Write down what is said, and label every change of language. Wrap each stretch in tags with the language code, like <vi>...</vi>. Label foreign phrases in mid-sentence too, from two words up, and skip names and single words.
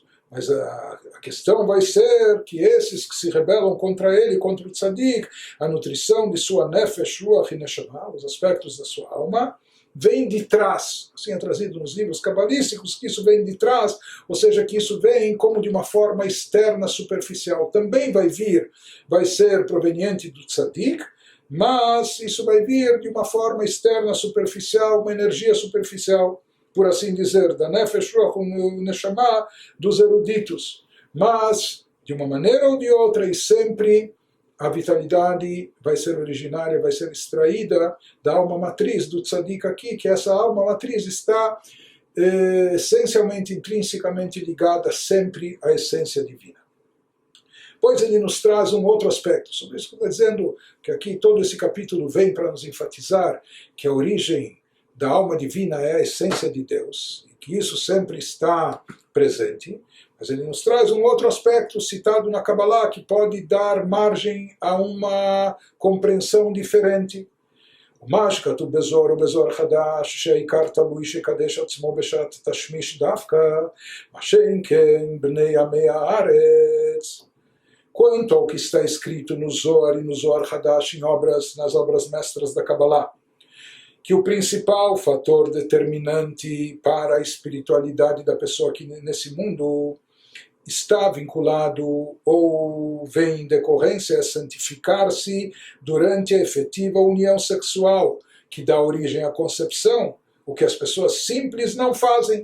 <pt>Mas a questão vai ser que esses que se rebelam contra ele, contra o tzadik, a nutrição de sua nefesh, ruach e neshama, os aspectos da sua alma, vem de trás, assim é trazido nos livros cabalísticos, que isso vem de trás, ou seja, que isso vem como de uma forma externa, superficial. Também vai vir, vai ser proveniente do tzadik, mas isso vai vir de uma forma externa, superficial, uma energia superficial, por assim dizer, da nefesh, ruach, neshama, dos eruditos. Mas, de uma maneira ou de outra, e sempre, a vitalidade vai ser originária, vai ser extraída da alma matriz do tzadik aqui, que essa alma matriz está essencialmente, intrinsecamente ligada sempre à essência divina. Pois ele nos traz um outro aspecto, sobre isso que eu estou dizendo, que aqui todo esse capítulo vem para nos enfatizar que a origem da alma divina é a essência de Deus, e que isso sempre está presente. Mas ele nos traz um outro aspecto citado na Kabbalah que pode dar margem a uma compreensão diferente.</pt> <he>ומה שכתוב בזוהר ובזוהר חדש שהעיקר תלוי שקדש עצמו בשעת תשמיש דווקא, מה שאין כן בני עמי הארץ.</he> <pt>Quanto ao que está escrito no Zohar e no Zohar Hadash, nas obras mestras da Kabbalah, que o principal fator determinante para a espiritualidade da pessoa aqui nesse mundo está vinculado ou vem em decorrência a santificar-se durante a efetiva união sexual, que dá origem à concepção, o que as pessoas simples não fazem.</pt>